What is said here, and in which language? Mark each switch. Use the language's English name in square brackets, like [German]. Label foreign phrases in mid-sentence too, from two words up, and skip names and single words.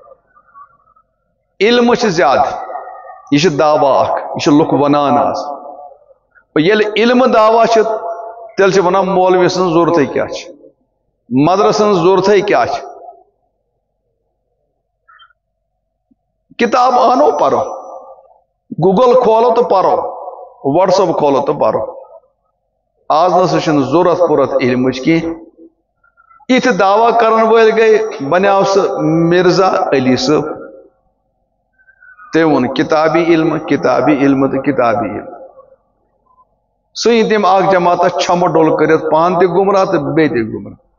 [Kashmiri] علم چھِ زیادٕ یہ چھِ دعوا اکھ، یہ چھِ لُکھ ونان آز. ییٚلہِ علم دعوا چھِ تیٚلہِ چھِ ونان مولوی سٕنٛز ضروٗرتھٕے کیاہ چھِ، مدرسہٕ سٕنٛز ضروٗرتھٕے کیاہ چھِ. کتاب آنو پرو، گوگل کھولو تو پرو، واٹس ایپ کھولو تو پرو. آز نسا چھنہٕ ضرورت پوٗرت علمٕچ کینٛہہ. یِتھۍ دعوا کرن وٲلۍ گٔے بنیو سُہ مرزا علی صٲب. تٔمۍ ووٚن کتابی علم کتابی علم تہٕ کتابی علم. سُہ یی تٔمۍ اکھ جماعتہ چھمہٕ ڈول کٔرِتھ پانہٕ تہِ گمراہ تہٕ بیٚیہِ تہِ گمراہ.